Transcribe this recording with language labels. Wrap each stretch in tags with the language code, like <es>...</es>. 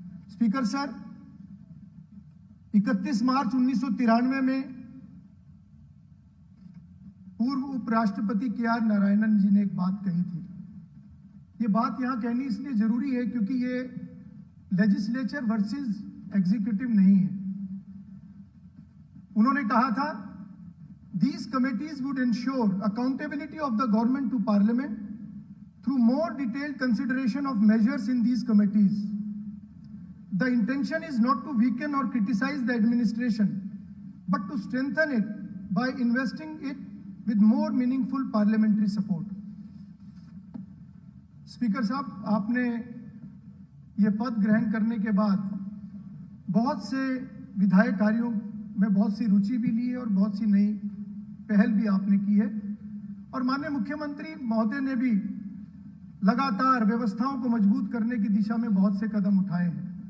<hi>Speaker sir, 31 मार्च 1993 में पूर्व उपराष्ट्रपति के.आर. नारायणन जी ने एक बात कही थी। ये बात यहां कहनी इसलिए जरूरी है क्योंकि ये लेजिस्लेचर वर्सेस एग्जीक्यूटिव नहीं है। उन्होंने कहा था,</hi> <en>these committees would ensure accountability of the government to parliament through more detailed consideration of measures in these committees. The intention is not to weaken or criticize the administration, but to strengthen it by investing it with more meaningful parliamentary support.</en> <hi>Speaker साहब, आपने ये पद ग्रहण करने के बाद बहुत से विधायक कार्यों में बहुत सी रुचि भी ली है और बहुत सी नई पहल भी आपने की है। और माननीय मुख्यमंत्री महोदय ने भी लगातार व्यवस्थाओं को मजबूत करने की दिशा में बहुत से कदम उठाए हैं।</hi>